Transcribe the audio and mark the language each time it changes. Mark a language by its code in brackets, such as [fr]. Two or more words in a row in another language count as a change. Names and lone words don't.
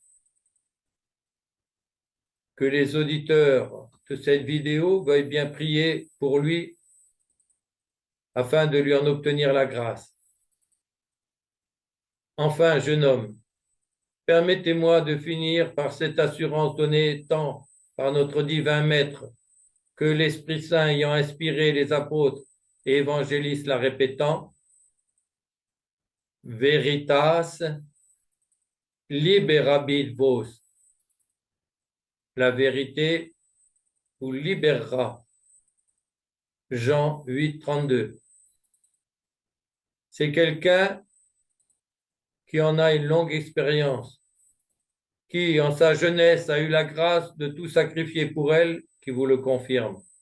[fr] Que les auditeurs de cette vidéo veuillent bien prier pour lui afin de lui en obtenir la grâce. Enfin, jeune homme, permettez-moi de finir par cette assurance donnée tant par notre divin Maître que l'Esprit Saint ayant inspiré les apôtres et évangélistes la répétant, [la] Veritas liberabit vos. [fr] La vérité vous libérera. Jean 8, 32. C'est quelqu'un qui en a une longue expérience, qui, en sa jeunesse, a eu la grâce de tout sacrifier pour elle, qui vous le confirme.